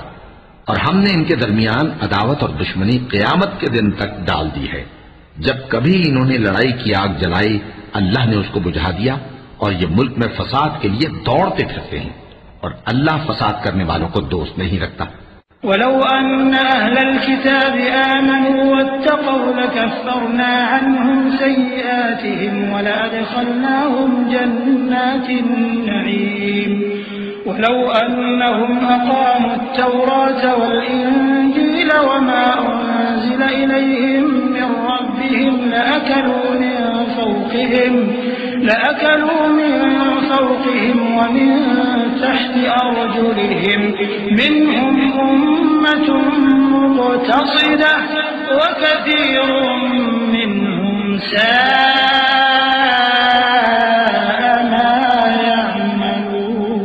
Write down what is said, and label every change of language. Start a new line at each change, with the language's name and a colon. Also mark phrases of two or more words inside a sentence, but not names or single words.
Hindi: और हमने इनके दरमियान अदावत और दुश्मनी क़यामत के दिन तक डाल दी है। जब कभी इन्होंने लड़ाई की आग जलाई, अल्लाह ने उसको बुझा दिया और ये मुल्क में फसाद के लिए दौड़ते फिरते हैं। और अल्लाह फसाद करने वालों को दोस्त नहीं रखता।
Arabic: ولو أن أهل الكتاب آمنوا واتقوا لكفرنا عنهم سيئاتهم ولأدخلناهم جنات النعيم ولو أنهم أقاموا التوراة والإنجيل وما أنزل إليهم من ربهم لأكلوا من فوقهم ومن تحت أرجلهم منهم أمة مقتصدة وكثير منهم ساء ما يعملون.